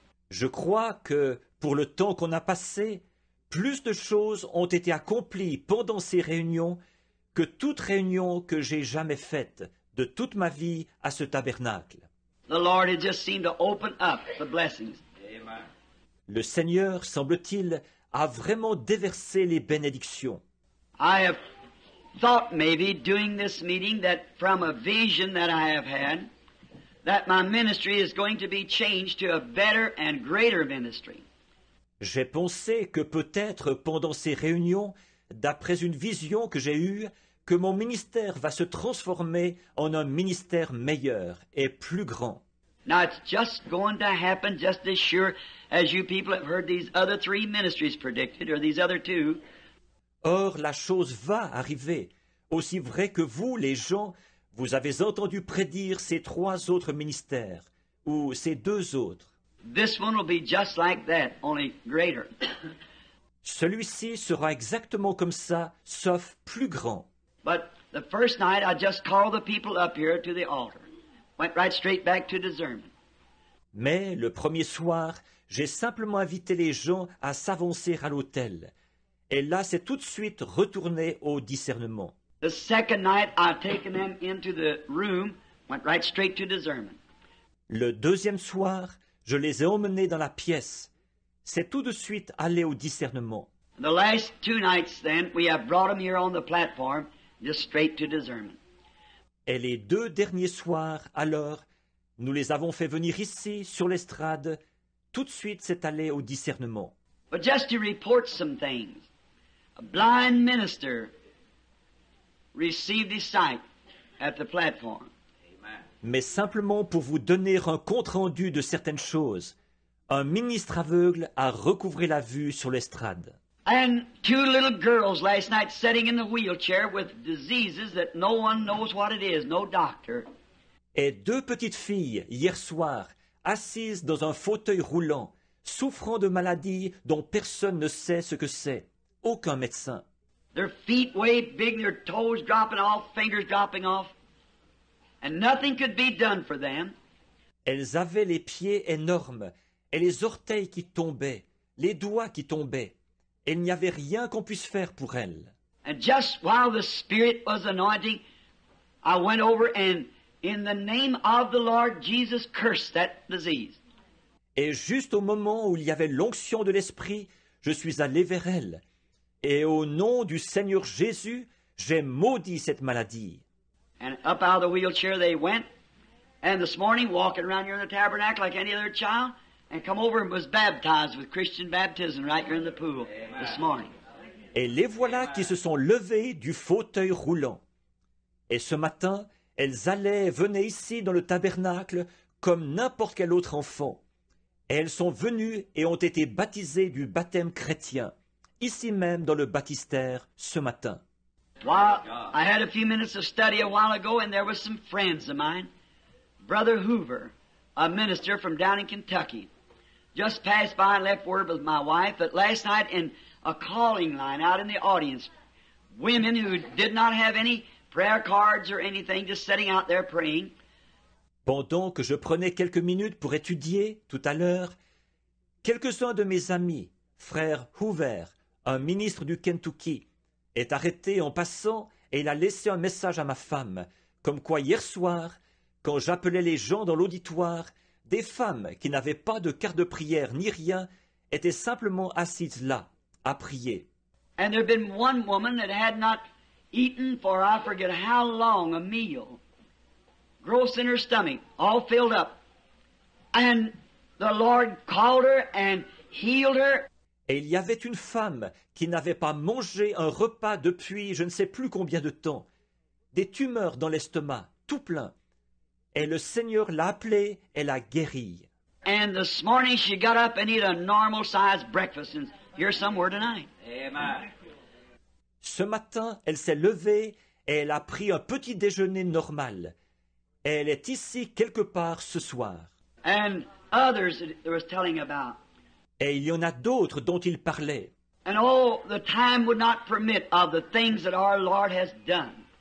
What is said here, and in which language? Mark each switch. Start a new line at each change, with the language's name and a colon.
French: Je crois que, pour le temps qu'on a passé, plus de choses ont été accomplies pendant ces réunions que toute réunion que j'ai jamais faite de toute ma vie à ce tabernacle.
English: The Lord had just seemed to open up the blessings. Amen.
French: Le Seigneur, semble-t-il, a vraiment déversé les bénédictions.
English: I have thought maybe during this meeting that from a vision that I have had, that my ministry is going to be changed to a better and greater ministry.
French: J'ai pensé que peut-être pendant ces réunions, d'après une vision que j'ai eue, que mon ministère va se transformer en un ministère meilleur et plus grand.
English: Now it's just going to happen just as sure as you people have heard these other 3 ministries predicted, or these other 2.
French: Or, la chose va arriver, aussi vrai que vous, les gens, vous avez entendu prédire ces 3 autres ministères, ou ces 2 autres.
English: This one will be just like that, only greater.
French: Celui-ci sera exactement comme ça, sauf plus grand.
English: But the first night I just called the people up here to the altar. Went right straight back to discernment.
French: Mais le premier soir, j'ai simplement invité les gens à s'avancer à l'autel. Et là, c'est tout de suite retourné au discernement.
English: The second night I've taken them into the room, went right straight to discernment.
French: Le deuxième soir, je les ai emmenés dans la pièce. C'est tout de suite aller au discernement.
English: The last 2 nights then, we have brought them here on the platform, just straight to discernment.
French: Et les 2 derniers soirs, alors, nous les avons fait venir ici, sur l'estrade. Tout de suite, c'est aller au discernement.
English: But just to report some things. A blind minister received his sight at the platform.
French: Mais simplement pour vous donner un compte-rendu de certaines choses. Un ministre aveugle a recouvré la vue sur l'estrade.
English: And 2 little girls last night sitting in the wheelchair with diseases that no one knows what it is, no doctor.
French: Et 2 petites filles, hier soir, assises dans un fauteuil roulant, souffrant de maladies dont personne ne sait ce que c'est. Aucun médecin.
English: Their feet way big, their toes dropping off, fingers dropping off. And nothing could be done for them.
French: Elles avaient les pieds énormes et les orteils qui tombaient, les doigts qui tombaient. Et il n'y avait rien qu'on puisse faire pour elles.
English: And just while the Spirit was anointing, I went over and, in the name of the Lord Jesus, cursed that disease.
French: Et juste au moment où il y avait l'onction de l'Esprit, je suis allé vers elles. Et au nom du Seigneur Jésus, j'ai maudit cette maladie.
English: And up out of the wheelchair they went. And this morning, walking around here in the tabernacle like any other child, and come over and was baptized with Christian baptism right here in the pool this morning.
French: Et les voilà qui se sont levées du fauteuil roulant. Et ce matin, elles allaient et venaient ici dans le tabernacle comme n'importe quel autre enfant. Et elles sont venues et ont été baptisées du baptême chrétien, ici même dans le baptistère ce matin.
English: Well, I had a few minutes of study a while ago, and there was some friends of mine. Brother Hoover, a minister from down in Kentucky, just passed by and left word with my wife that last night in a calling line out in the audience, women who did not have any prayer cards or anything, just sitting out there praying.
French: Pendant que je prenais quelques minutes pour étudier, tout à l'heure, quelques-uns de mes amis, frère Hoover, un ministre du Kentucky, est arrêté en passant et il a laissé un message à ma femme, comme quoi hier soir, quand j'appelais les gens dans l'auditoire, des femmes qui n'avaient pas de carte de prière ni rien étaient simplement assises là, à prier.
English: And there had been one woman that had not eaten for I forget how long a meal, gross in her stomach, all filled up. And the Lord called her and healed her.
French: Et il y avait une femme qui n'avait pas mangé un repas depuis je ne sais plus combien de temps, des tumeurs dans l'estomac, tout plein. Et le Seigneur l'a appelée et l'a guérie.
English: And this morning she got up and ate a normal-sized breakfast and here somewhere tonight. Amen.
French: Ce matin, elle s'est levée et elle a pris un petit déjeuner normal. Et elle est ici quelque part ce soir.
English: And others that it was telling about.
French: Et il y en a d'autres dont il parlait.
English: And oh, the time would not permit of the things that our Lord has done.